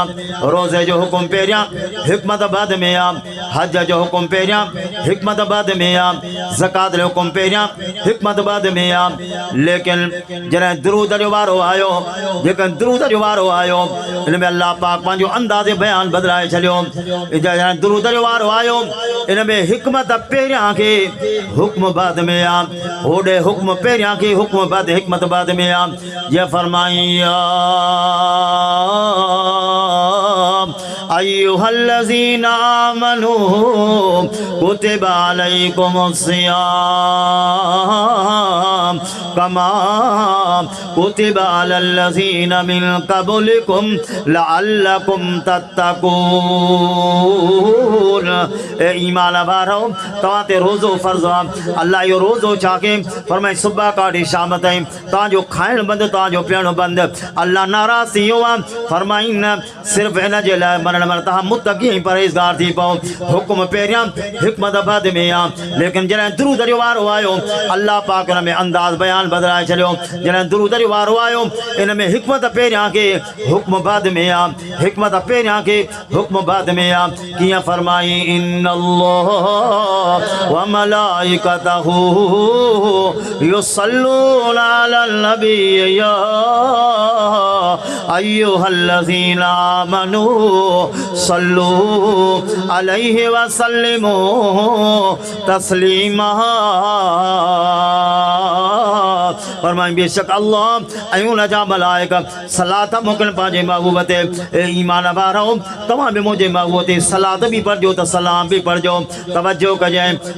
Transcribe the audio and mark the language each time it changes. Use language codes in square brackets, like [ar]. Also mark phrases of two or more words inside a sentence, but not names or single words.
[sd] रोज़े जो हुकुम पहिरियां हिकमत बाद में आहे हज जो हुकुम पहिरियां हिकमत बाद में आहे ज़कात जो हुकुम पहिरियां हिकमत बाद में आहे लेकिन जॾहिं दुरूद जो वारो आयो जेकॾहिं दुरूद जो वारो आयो हिन में अल्लाह पाक पंहिंजो अंदाज़े बयान बदिलाए छॾियो जॾहिं दुरूद जो वारो आयो इन में हिकमत पहिरियां खे हुक्म बाद में आहे होॾे हुक्म पहिरियां खे हुक्म बाद हिकमत बाद में आहे जीअं फरमाई [ar] أيها الذين آمنوا كتب عليكم الصيام كما كتب على الذين من قبلكم لعلكم تتقون [sd] ए ईमान वारो तव्हां ते रोज़ो फ़र्ज़ु आहे अल्लाह इहो रोज़ो छा के फरमाए सुबह खां वठी शाम ताईं तव्हांजो खाइणु बंदि तव्हांजो पीअणु बंदि अल्लाह नाराज़ थी वियो आहे फरमाई न सिर्फ़ु हिन जे लाइ मरण महिल तव्हां मुतक़ी ऐं परहेज़गार थी पओ हुकुम पहिरियां हिकमत बाद में आहे लेकिन जॾहिं दुरूद जो वारो आयो अल्लाह पाक हुन में अंदाज़ बयान हाल बदलाए छॾियो। जॾहिं दुरूद जो वारो आयो इन में हिकमत पहिरियां के हुक्म बाद में आ, हिकमत पहिरियां के हुक्म बाद में आ। कीअं फरमाई [ar] إن الله وملائكته يصلون على النبي يا أيها الذين آمنوا صلوا عليه وسلموا تسليما. [sd] फरमाई बेशक अल्लाह ऐं उन जा मलाइका सलात मोकिलनि पंहिंजे महबूब ते। ईमान वारो तव्हां बि मुंहिंजे महबूब ते सलात बि पढ़जो त सलाम बि पढ़जो। तवज्जो कजांइ।